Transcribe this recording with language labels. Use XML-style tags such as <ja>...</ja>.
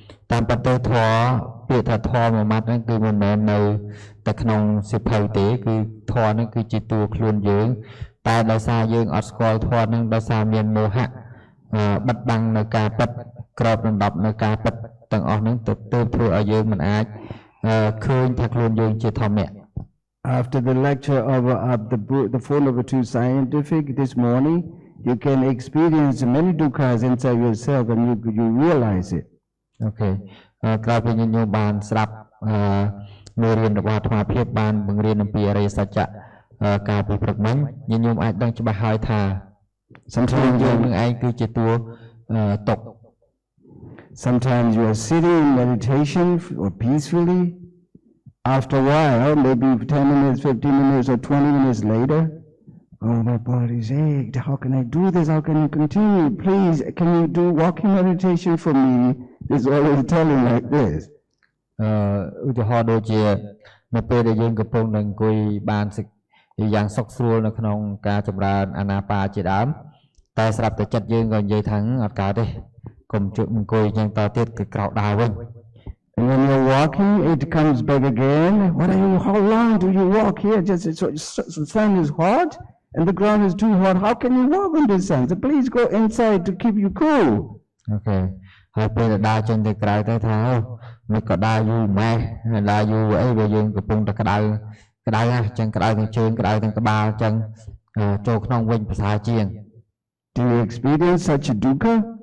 <km>តាមប្រតិធម៌ពាក្យថាធម៌មួយម៉ាត់ហ្នឹងគឺមិនមែននៅតែក្នុងសិភៅទេគឺធម៌ហ្នឹងគឺជាតួខ្លួនយើងតែដោយសារយើងអត់ស្គាល់ធម៌ហ្នឹងដោយសារមានមោហៈបិទបាំងនៅការពិតក្របដណ្ដប់នៅការពិតទាំងអស់ហ្នឹងទៅធ្វើឲ្យយើងមិនអាចឃើញថាខ្លួនយើងជាធម្មៈ</km> <en>After the lecture of the Four Noble Truths Scientific this morning, you can experience many dukkhas inside yourself and you realize it. Okay.</en> <km>ក្រោយពីញញោមបានស្ដាប់មេរៀនរបស់អាត្មាភាពបានបង្រៀនអំពីអរិយសច្ចៈកាលពីព្រឹកមិញញញោមអាចដឹងច្បាស់ហើយថាsometimesយើងនឹងឯងគឺជាតួទុក</km> <en>Sometimes you are sitting in meditation or peacefully. After a while, maybe 10 minutes, 15 minutes or 20 minutes later, oh, my body's ached. How can I do this? How can you continue? Please, can you do walking meditation for me? It's always telling like this.</en> <km>ឧទាហរណ៍ដូចជានៅពេលដែលយើងកំពុងនឹងអង្គុយបានយ៉ាងសុខស្រួលនៅក្នុងការចម្រើនអាណាបាជាដើមតែស្រាប់តែចិត្តយើងក៏និយាយថាអត់កើតទេកុំជក់អង្គុយយ៉ាងតទៀតគឺក្រោកដើរវិញ</km> <en>And when you're walking, it comes back again. How long do you walk here? The sun is hot and the ground is too hot. How can you walk in the sun? So please go inside to keep you cool. Okay.</en> <km>ហើយពេលដើរចេញទៅក្រៅទៅថាមិនក៏ដើរយូរម៉េះដើរយូរអីវាយើងកំពុងតែក្តៅណាស់អញ្ចឹងក្តៅទាំងជើងក្តៅទាំងក្បាលអញ្ចឹងចូលក្នុងវិញប្រសើរជាង</km> <en>Do you experience such a dukkha?</en>